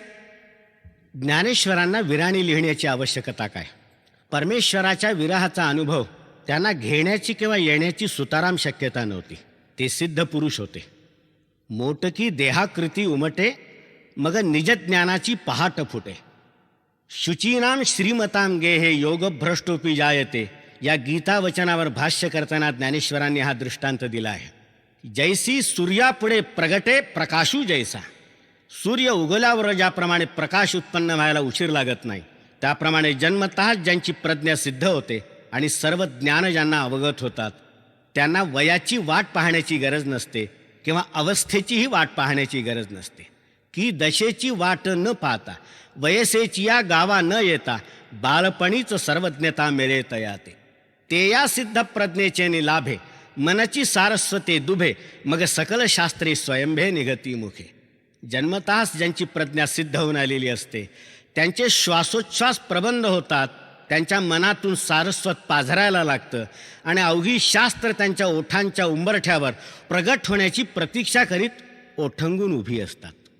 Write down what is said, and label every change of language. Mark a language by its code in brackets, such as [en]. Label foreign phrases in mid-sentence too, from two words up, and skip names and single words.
[mr] ज्ञानेश्वरांना विराणी लिहिण्याची आवश्यकता काय? परमेश्वराच्या विरहाचा अनुभव त्यांना घेण्याची किंवा येण्याची सुताराम शक्यता नव्हती. ते सिद्ध पुरुष होते. मोटकी देहाकृती उमटे मग निजज्ञानाची पहाट फुटे. [sa] शुचीनाम श्रीमताम गेहे योगभ्रष्टोपी जायते [mr] या गीता वचनावर भाष्य करताना ज्ञानेश्वरांनी हा दृष्टांत दिला आहे. जैसी सूर्यापुढे प्रगटे प्रकाशू जैसा, सूर्य उगवल्यावर ज्याप्रमाणे प्रकाश उत्पन्न व्हायला उशीर लागत नाही त्याप्रमाणे जन्मतः ज्यांची प्रज्ञा सिद्ध होते आणि सर्व ज्ञान ज्यांना अवगत होतात त्यांना वयाची वाट पाहण्याची गरज नसते किंवा अवस्थेचीही वाट पाहण्याची गरज नसते. की दशेची वाट न पाहता वयसेची या गावा न येता बालपणीच सर्वज्ञता मेरे तयाते. ते या सिद्ध प्रज्ञेचे निलाभे मनची सारस्वते दुभे मग सकल शास्त्रे स्वयंभे निगती मुखे. जन्मतःच ज्यांची प्रज्ञा सिद्ध होऊन आलेली असते त्यांचे श्वासोच्छ्वास प्रबंध होतात, त्यांच्या मनातून सारस्वत पाझरायला लागतं आणि अवघी शास्त्र त्यांच्या ओठांच्या उंबरठ्यावर प्रगट होण्याची प्रतीक्षा करीत ओठंगून उभी असतात.